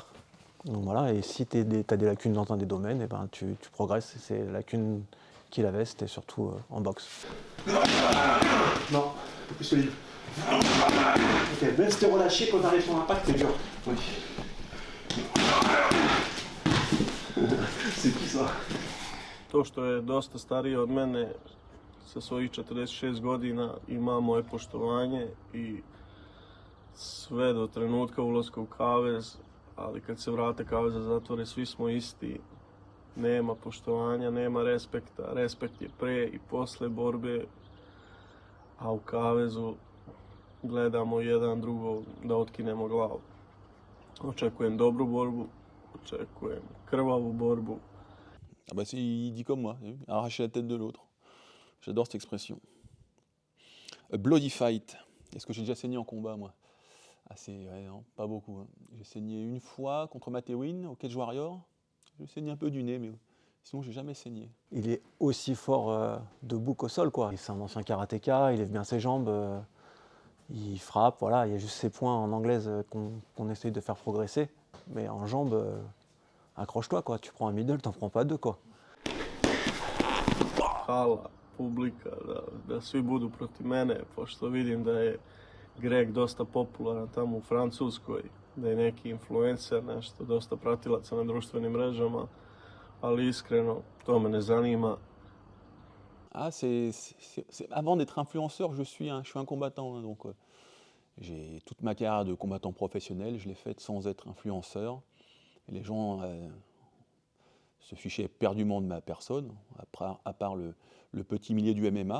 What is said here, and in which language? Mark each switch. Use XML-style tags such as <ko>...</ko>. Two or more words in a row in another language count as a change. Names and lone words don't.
<fr>Donc voilà, et si tu as des lacunes dans un des domaines, et ben tu progresses. Et ces lacunes qu'il avait, c'était surtout en boxe. Non, plus solide. Ok, laisse te relâcher quand t'arrives sur l'impact, c'est dur. Oui. C'est qui ça?</fr> <bs>To što je dosta stariji od mene, sa svojih 46 godina, ima moje poštovanje i sve do trenutka ulaska u kavez, ali kad se vrate kaveza zatvore, svi smo isti. Nema poštovanja, nema respekta. Respekt je pre i posle borbe, a u kavezu gledamo jedan drugog da otkinemo glavu. Očekujem dobru borbu, očekujem krvavu borbu.</bs> <fr>Ah bah il dit comme moi, arracher la tête de l'autre. J'adore cette expression.</fr> <en>A bloody fight.</en> <fr>Est-ce que j'ai déjà saigné en combat, moi? Ouais, non, pas beaucoup. Hein. J'ai saigné une fois contre Matewin au Cage Warrior. J'ai saigné un peu du nez, mais sinon j'ai jamais saigné. Il est aussi fort debout qu'au sol, quoi. C'est un ancien karatéka, il lève bien ses jambes, il frappe, voilà. Il y a juste ces points en anglaise qu'on essaye de faire progresser. Mais en jambes, accroche-toi, quoi. Tu prends un middle, t'en prends pas deux, quoi.</fr> <bs>Hala, publika, da svi budu protiv mene, pošto vidim da je Greg dosta popularan tamo u Francuskoj, da je neki influencer, nešto, dosta pratilaca na društvenim mrežama, ali iskreno, to me ne zanima.</bs> <fr>Ah, avant d'être influenceur, je suis un combattant. Hein, donc, j'ai toute ma carrière de combattant professionnel, je l'ai faite sans être influenceur. Et les gens se fichaient éperdument de ma personne, à part le petit milieu du MMA.</fr>